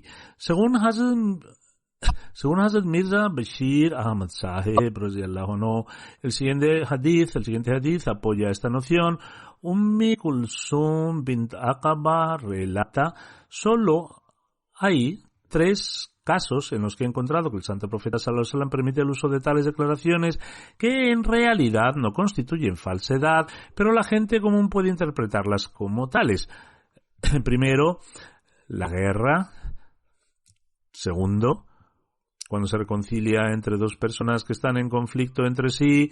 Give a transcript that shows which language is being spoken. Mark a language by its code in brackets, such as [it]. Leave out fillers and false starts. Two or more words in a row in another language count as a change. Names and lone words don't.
[es] Según Hazrat Mirza Bashir Ahmad Sahib, el siguiente hadith apoya esta noción. Ummi Kulsum bint Aqaba relata: solo hay 3 casos en los que he encontrado que el santo profeta [ar] صلى الله عليه وسلم [es] permite el uso de tales declaraciones que en realidad no constituyen falsedad, pero la gente común puede interpretarlas como tales. Primero, la guerra. Segundo, cuando se reconcilia entre 2 personas que están en conflicto entre sí.